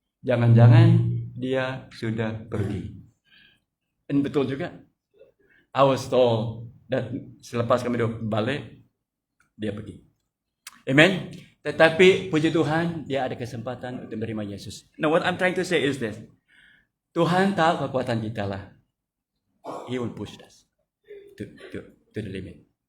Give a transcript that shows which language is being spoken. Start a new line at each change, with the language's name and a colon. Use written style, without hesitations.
Malay: Jangan-jangan dia sudah pergi. Dan betul juga.
English: I was told that
Malay: selepas kami balik, dia pergi. Amen. Tetapi puji Tuhan, dia ada kesempatan untuk menerima Yesus.
English: Now what I'm trying to say is this.
Malay: Tuhan tahu kekuatan kita lah.
English: He will push us to the limit.